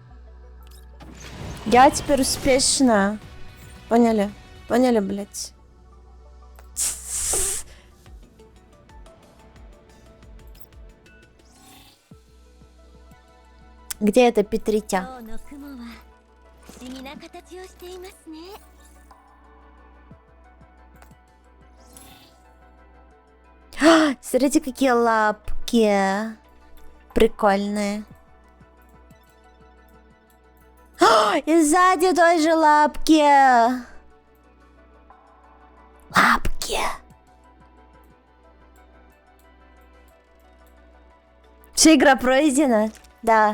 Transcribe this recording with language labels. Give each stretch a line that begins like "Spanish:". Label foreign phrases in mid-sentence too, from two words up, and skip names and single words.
Russian: Я теперь успешна. Поняли? Поняли, блядь? Где это Петритя?
Japanese: 今日の雲は不思議な形をしていますね。
Russian: Смотрите, какие лапки. Прикольные. И сзади тоже лапки. Лапки. Все, игра пройдена? Да.